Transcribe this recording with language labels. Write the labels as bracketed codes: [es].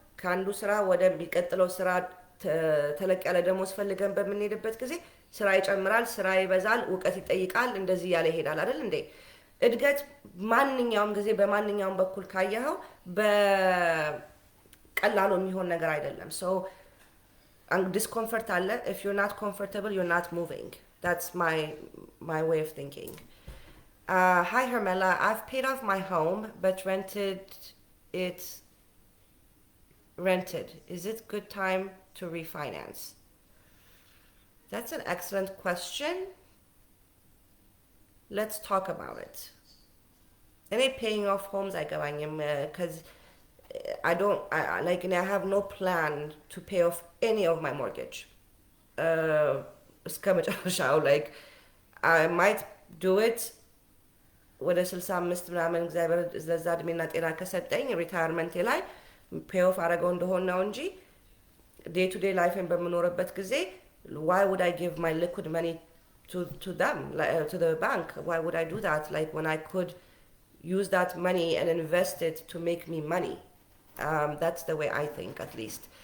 [am] ከአንዱ ስራ ወደሚቀጥለው ስራ ተለቅ ያለ ደሞዝ ፈልገን በምንሄድበት ጊዜ ስራ ይጨምራል፣ ስራ ይበዛል፣ እውቀት ይጠይቃል፣ እንደዚህ እያለ ይሄዳል አይደል እንዴ? እድገት ማንኛውም ጊዜ በማንኛውም በኩል ካየኸው በቀላሉ የሚሆን ነገር አይደለም። ሶ discomfort አለ. [en] If you're not comfortable, you're not moving. That's my way of thinking. Hi Hermela, I've paid off my home but it's rented. Is it good time to refinance? That's an excellent question. Let's talk about it. Any paying off homes because I have no plan to pay off any of my mortgage. Like I might do it [am] ወደ 65 ምናምን እግዚአብሔር ለዛ እድሜና ጤና ከሰጠኝ ሪታየርመንቴ ላይ ፔይ ኦፍ አደረገው እንደሆነ ነው እንጂ ዴይ ቱ ዴይ ላይፍን በምኖርበት ጊዜ [en] why would I give my liquid money to them, to the bank? Why would I do that, like when I could use that money and invest it to make me money? That's the way I think, at least.